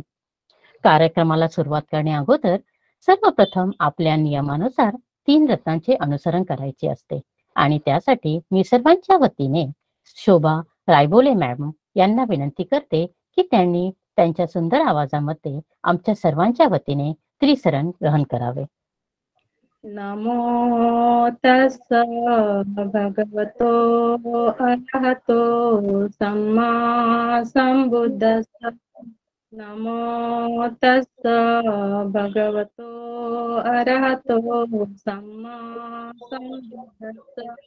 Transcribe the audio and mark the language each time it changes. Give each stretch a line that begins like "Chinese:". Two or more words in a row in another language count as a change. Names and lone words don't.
Marathi: कार्यक्रमाला सुरुवात करण्या अगोदर सर्वप्रथम आपल्या नियमानुसार 3 रत्नांचे अनुसरण करायचे असते आणि त्यासाठी मी सर्वांच्या वतीने शोभा रायबोले मॅडम यांना विनंती करते की त्यांनी त्यांच्या सुंदर आवाजामध्ये आमच्या सर्वांच्या वतीने त्रिसरण ग्रहण करावे.
Pali: नमो तस्स भगवतो अरहतो सम्मा संबुद्धस्स. नमो तस्स भगवतो अरहतो सम्मा संबुद्धस्स.